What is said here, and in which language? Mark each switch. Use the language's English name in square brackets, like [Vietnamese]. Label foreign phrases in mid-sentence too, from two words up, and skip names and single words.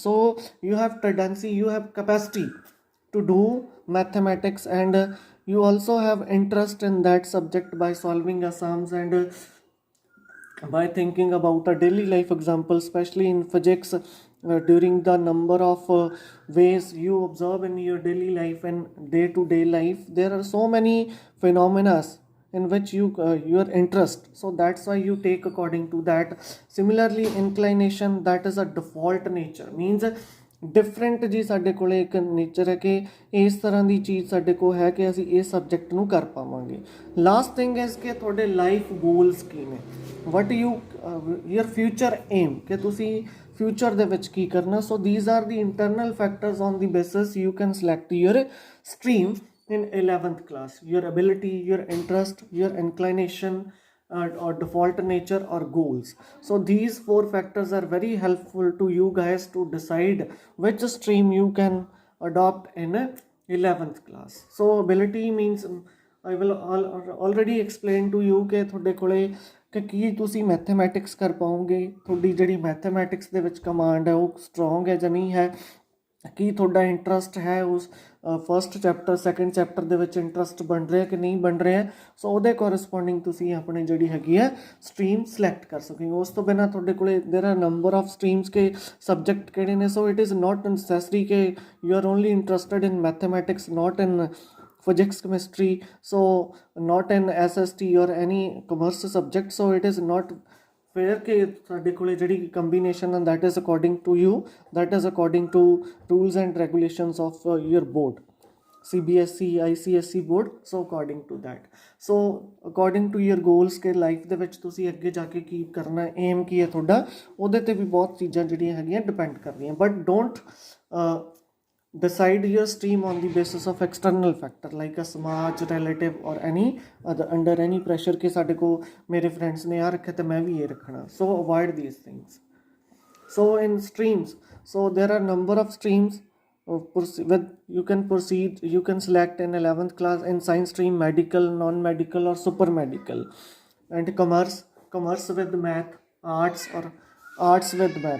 [English] So you have tendency, you have capacity to do mathematics, and you also have interest in that subject by solving sums and by thinking about a daily life example, especially in physics, during the number of ways you observe in your daily life and day-to-day life, there are so many phenomena in which your interest, so that's why you take according to that. Similarly, inclination, that is a default nature, means [Punjabi] ਡਿਫਰੈਂਟ ਜੀ ਸਾਡੇ ਕੋਲ ਇੱਕ ਨੇਚਰ ਹੈ ਕਿ ਇਸ ਤਰ੍ਹਾਂ ਦੀ ਚੀਜ਼ ਸਾਡੇ ਕੋਲ ਹੈ ਕਿ ਅਸੀਂ ਇਸ ਸਬਜੈਕਟ ਨੂੰ ਕਰ ਪਾਵਾਂਗੇ। [English] last thing is [Punjabi] ਕਿ ਤੁਹਾਡੇ [English] life goals [Punjabi] ਕੀ ਨੇ, [English] what your future aim, [Punjabi] ਕਿ ਤੁਸੀਂ ਫਿਊਚਰ ਦੇ ਵਿੱਚ ਕੀ ਕਰਨਾ। [English] So these are the internal factors on the basis you can select your stream in 11th class: your ability, your interest, your inclination, or default nature or goals. So these 4 factors are very helpful to you guys to decide which stream you can adopt in 11th class. So ability means I will already explain to you [Punjabi] ਕਿ ਤੁਹਾਡੇ ਕੋਲੇ ਕਿ ਕੀ ਤੁਸੀਂ ਮੈਥਮੈਟਿਕਸ ਕਰ ਪਾਓਗੇ, ਤੁਹਾਡੀ ਜਿਹੜੀ ਮੈਥਮੈਟਿਕਸ ਦੇ ਵਿੱਚ ਕਮਾਂਡ ਹੈ ਉਹ ਸਟਰੋਂਗ ਹੈ ਜਾਂ ਨਹੀਂ ਹੈ, ਕੀ ਤੁਹਾਡਾ ਇੰਟਰਸਟ ਹੈ ਉਸ [English] first chapter second chapter [Punjabi] ਦੇ ਵਿੱਚ ਇੰਟਰਸਟ ਬਣ ਰਿਹਾ ਕਿ ਨਹੀਂ ਬਣ ਰਿਹਾ। ਸੋ ਉਹਦੇ ਕੋਰਸਪੋਂਡਿੰਗ ਤੁਸੀਂ ਆਪਣੀ ਜਿਹੜੀ ਹੈਗੀ ਹੈ [English] stream select [Punjabi] ਕਰ ਸਕੋਗੇ। ਉਸ ਤੋਂ ਬਿਨਾਂ ਤੁਹਾਡੇ ਕੋਲੇ [English] there are number of streams [Punjabi] ਕੇ ਸਬਜੈਕਟ ਕਿਹੜੇ ਨੇ। [English] So it is not necessary ਕਿ you are only interested in mathematics, not in physics, chemistry, so not in SST or any commerce subject. So it is not fair [Punjabi] ਕਿ ਸਾਡੇ ਕੋਲੇ ਜਿਹੜੀ [English] combination and that is according to you, that is according to rules and regulations of your board, CBSE, ICSE board. So according to that, so according to your goals [Punjabi] ਕਿ ਲਾਈਫ ਦੇ ਵਿੱਚ ਤੁਸੀਂ ਅੱਗੇ ਜਾ ਕੇ ਕੀ ਕਰਨਾ, ਏਮ ਕੀ ਹੈ ਤੁਹਾਡਾ, ਉਹਦੇ ਤੇ ਵੀ ਬਹੁਤ ਚੀਜ਼ਾਂ ਜਿਹੜੀਆਂ ਹੈਗੀਆਂ ਡਿਪੈਂਡ ਕਰਦੀਆਂ। [English] but don't decide your stream on the basis of external factor like a samaj, relative, or any other under any pressure [Punjabi] ਕਿ ਸਾਡੇ ਕੋ ਮੇਰੇ friends ਨੇ ਯਾਰ ਰੱਖੇ ਤਾਂ ਮੈਂ ਵੀ ਇਹ ਰੱਖਣਾ। [English] So avoid these things. So in streams, so there are number of streams with you can proceed, you can select in 11th class in science stream medical, non-medical, or super medical, and commerce commerce with math, arts, or arts with math.